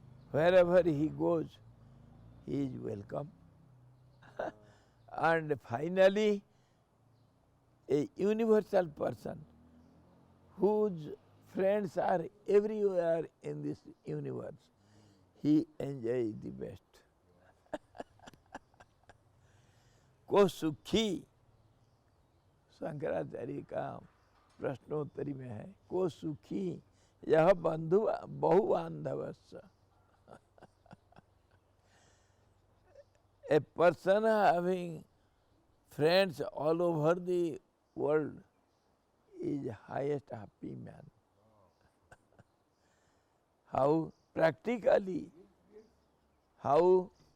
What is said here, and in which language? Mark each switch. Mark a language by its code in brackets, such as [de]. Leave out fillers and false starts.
[en] Wherever he goes, he is welcome. And finally, a universal person whose friends are everywhere in this universe, he enjoys the best. [sa] को सुखी, [hi] शंकराचार्य का प्रश्नोत्तरी में है, [sa] को सुखी यह बंधु बहुबांधवस्य. [en] A person having friends all over the world is highest happy man. How? Practically. How?